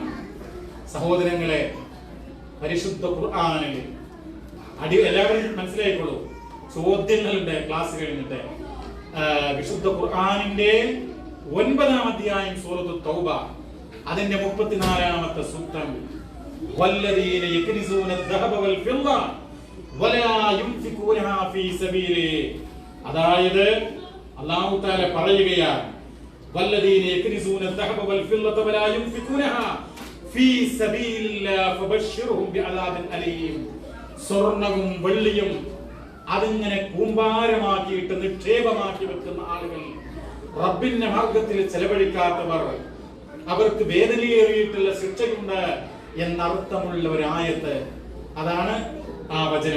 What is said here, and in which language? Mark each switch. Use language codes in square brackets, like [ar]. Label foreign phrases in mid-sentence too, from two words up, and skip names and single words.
[ml] സഹോദരങ്ങളെ, പരിശുദ്ധ ഖുർആനിൽ എല്ലാവരും മനസ്സിലായിക്കോളൂ, ചോദ്യങ്ങളുണ്ട് ക്ലാസ് കഴിഞ്ഞിട്ട്. വിശുദ്ധ ഖുർആനിന്റെ 9-ാം അധ്യായം സൂറത്തു തൗബ, അതിന്റെ 34-ാമത്തെ സൂക്തം, [ar] والذين يكنزون الذهب والفضة ولا ينفقونها في سبيله. [ml] അതായത് അല്ലാഹു തആല പറയുകയാണ്, [ar] والذين يكنزون الذهب والفضة ولا ينفقونها في سبيل الله فبشرهم بعذاب أليم. [ml] സ്വർണ്ണവും വെള്ളിയും അതിങ്ങനെ കൂമ്പാരമാക്കിയിട്ട് നിക്ഷേപമാക്കി വെക്കുന്ന ആളുകൾ, റബ്ബിന്റെ മാർഗത്തിൽ ചെലവഴിക്കാത്തവർ, അവർക്ക് വേദനയേറിയിട്ടുള്ള ശിക്ഷയുണ്ട് എന്നർത്ഥമുള്ള ഒരു ആയത്ത്. അതാണ് ആ വചനം.